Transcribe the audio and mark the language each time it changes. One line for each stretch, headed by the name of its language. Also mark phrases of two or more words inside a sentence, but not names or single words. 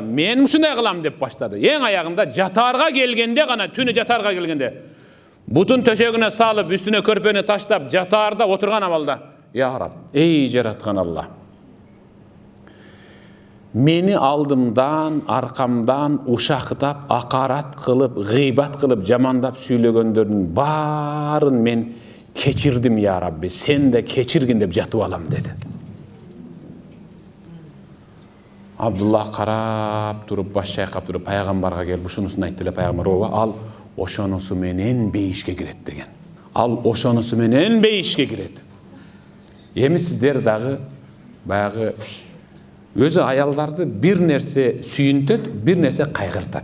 Kyrgyz: Мен ушундай кылам деп баштады. Эң аягында жатаарга келгенде гана, түнү жатаарга келгенде бутун төшөгүнө салып, үстүнө көрпөнү таштап, жатаарда отурган абалда,
Arabic: يا رب,
Kyrgyz: эй жараткан Алла. Мени алдымдан, аркамдан ушактап, акарат кылып, гыйбат кылып, жамандап сүйлөгөндөрдүн баарын мен кечирдим,
Arabic: يا ربي.
Kyrgyz: Сен де кечиргин деп жатып алам деди. Абдуллах карап туруп, баш чайкап туруп, пайгамбарга келип ушунусун айтты эле. Пайгамбар ал ошонусу менен бейишке кирет деген. Ал ошонусу менен бейишке кирет. Эми сиздер дагы баягы өзү аялдарды бир нерсе сүйүнтөт, бир нерсе кайгыртат.